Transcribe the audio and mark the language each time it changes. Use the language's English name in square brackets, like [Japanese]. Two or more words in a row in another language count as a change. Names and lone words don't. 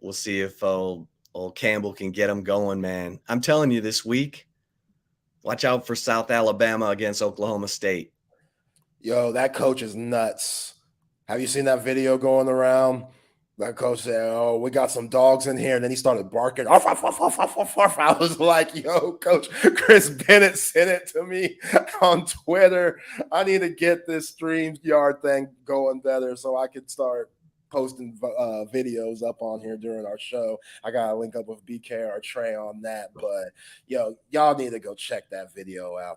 [English] We'll see if old Campbell can get them going, man. I'm telling you, this week, watch out for South Alabama against Oklahoma State. Yo, that coach is nuts. Have you seen that video going around? That coach said, oh, we got some dogs in here. And then he started barking. Arf, arf, arf, arf, arf, arf. I was like, yo, Coach Chris Bennett sent it to me on Twitter. I need to get this StreamYard thing going better so I could start posting videos up on here during our show. I got to link up with BK or Trey on that. But, yo, y'all need to go check that video out.